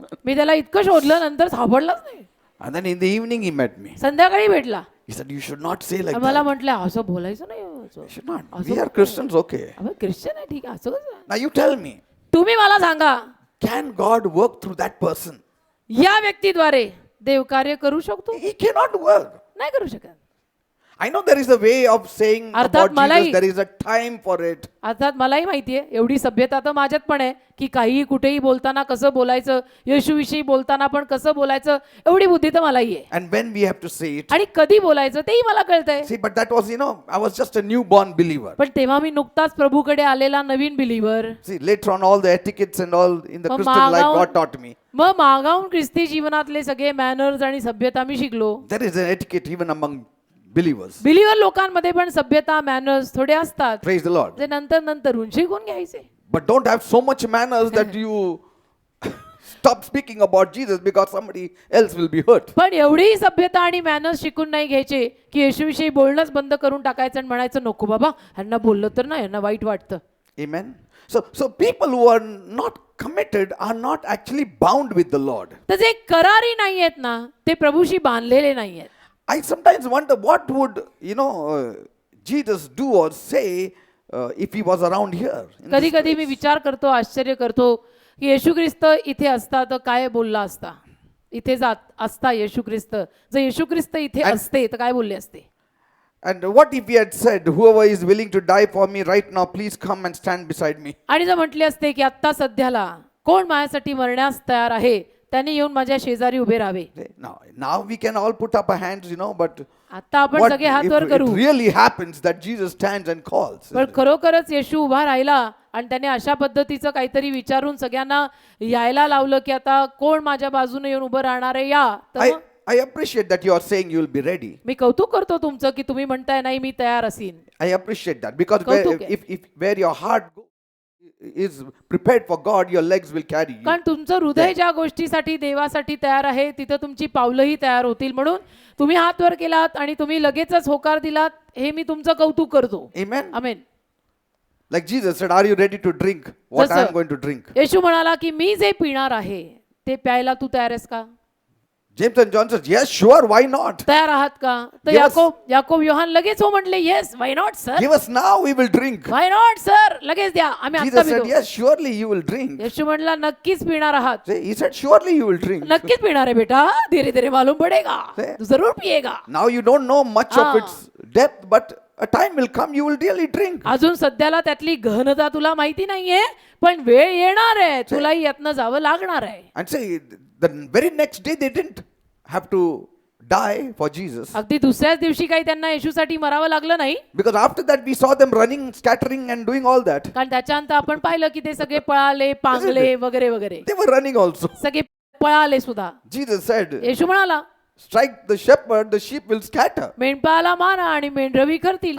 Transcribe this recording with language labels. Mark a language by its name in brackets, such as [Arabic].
[Marathi] मी त्याला इतकं शोधलं, नंतर सापडलाच नाही. [English] And then in the evening he met me. [Marathi] संध्याकाळी भेटला. [English] He said, you should not say like [Marathi] मला [English] that. [Marathi] म्हटलं असं बोलायचं नाही. [English] You should not. We are Christians, okay. [Marathi] अबे ख्रिश्चन आहे, ठीक आहे, असं कसं? [English] Now you tell me, [Marathi] तुम्ही मला सांगा, [English] can God work through that person? [Marathi] या व्यक्तीद्वारे देव कार्य करू शकतो? [English] He cannot work. [Marathi] नाही करू शकत. [English] I know there is a way of saying [Marathi] अर्थात [English] about [Marathi] मलाही- [English] Jesus, there is a time for it. [Marathi] अर्थात मलाही माहिती आहे, एवढी सभ्यता तर माझ्यात पण आहे की काहीही कुठेही बोलताना कसं बोलायचं, येशूविषयी बोलताना पण कसं बोलायचं, एवढी बुद्धी तर मलाही आहे. [English] And when we have to say it. [Marathi] आणि कधी बोलायचं तेही मला कळतंय. [English] See, but that was, I was just a newborn believer. [Marathi] पण तेव्हा मी नुकताच प्रभूकडे आलेला नवीन बिलीव्हर. [English] See, later on all the etiquettes and all in the Mama, Christian life, now- God taught me. [Marathi] मग मागावून ख्रिस्ती जीवनातले सगळे मॅनर्स आणि सभ्यता मी शिकलो. [English] There is an etiquette even among believers. [Marathi] बिलीव्हर लोकांमध्ये पण सभ्यता मॅनर्स थोडे असतात, [English] Praise the Lord. [Marathi] जे नंतरून शिकून घ्यायचे. [English] But don't have so much manners that you stop speaking about Jesus because somebody else will be hurt. [Marathi] पण एवढी सभ्यता आणि मॅनर्स शिकून नाही घ्यायचे की येशूविषयी बोलणंच बंद करून टाकायचं आणि म्हणायचं नको बाबा, ह्यांना बोललं तर ना ह्यांना वाईट वाटतं. [English] Amen. So people who are not committed are not actually bound with the Lord. [Marathi] तर जे करारी नाही आहेत ना, ते प्रभूशी बांधलेले नाही आहेत. [English] I sometimes wonder what would Jesus do or say if he was around here. in [Marathi] कधी [English] this [Marathi] कधी मी विचार करतो, आश्चर्य करतो की येशू ख्रिस्त इथे असता तर काय बोलला असता. इथे जात असता येशू ख्रिस्त, जर येशू ख्रिस्त इथे असते तर काय बोलले असते. [English] And what if he had said, whoever is willing to die for me right now, please come and stand beside me. [Marathi] आणि जर म्हटले असते की आत्ता सध्याला कोण माझ्यासाठी मरण्यास तयार आहे, त्यांनी येऊन माझ्या शेजारी उभे राहावे. [English] Now we can all put up our hands, but [Marathi] आता आपण [English] what [Marathi] सगळे हात [English] if [Marathi] वर [English] it [Marathi] करू. [English] really happens that Jesus stands and calls? [Marathi] पण खरोखरच येशू उभा राहिला आणि त्याने अशा पद्धतीचं काहीतरी विचारून सगळ्यांना यायला लावलं की आता कोण माझ्या बाजूने येऊन उभं राहणार आहे या, तर मग [English] I appreciate that you are saying you will be ready. [Marathi] मी कौतुक करतो तुमचं की तुम्ही म्हणताय नाही मी तयार असीन. [English] I appreciate that because [Marathi] कौतुक आहे. [English] if where your heart is prepared for God, your legs will carry you. [Marathi] कारण तुमचं हृदय ज्या गोष्टीसाठी देवासाठी तयार आहे तिथं तुमची पावलंही तयार होतील. म्हणून तुम्ही हात वर केलात आणि तुम्ही लगेचच होकार दिलात, हे मी तुमचं कौतुक करतो. [English] Amen. [Marathi] Amen. [English] Like Jesus said, are you ready to drink what I am going to drink? [Marathi] येशू म्हणाला की मी जे पिणार आहे ते प्यायला तू तयार आहेस का. [English] James and John says, yes, sure, why not? [Marathi] तयार आहात का? तर [English] Yes. [Marathi] याकोब योहान लगेच हो म्हटले, [English] Yes, why not sir, Give us now, we will drink. Why not sir, [Marathi] लगेच द्या, आम्ही आता [English] Jesus said, [Marathi] पितो. [English] yes, surely you will drink. [Marathi] येशू म्हणला, नक्कीच पिणार आहात. [English] He said, surely you will drink. [Marathi] नक्कीच पिणार आहे बेटा, [Hindi] धीरे धीरे मालूम पडेगा, से- तू जरूर पिएगा. [English] Now you don't know much of Ah. its depth, but a time will come, you will really drink. [Marathi] अजून सध्याला त्यातली गहनता तुला माहिती नाहीये, पण वेळ येणार आहे, तुलाही यातनं जावं लागणार आहे. [English] And say, the very next day they didn't have to die for Jesus. [Marathi] अगदी दुसऱ्याच दिवशी काही त्यांना येशूसाठी मरावं लागलं नाही, [English] Because after that we saw them running, scattering and doing all that. [Marathi] कारण त्याच्यानंतर आपण पाहिलं की ते सगळे पळाले, पांगले वगैरे वगैरे, [English] They were running also. [Marathi] सगळे पळाले सुद्धा. [English] Jesus said, [Marathi] येशू म्हणाला, [English] strike the shepherd, the sheep will scatter. [Marathi] मेंढपाळाला मारा आणि मेंढरं विखरतील.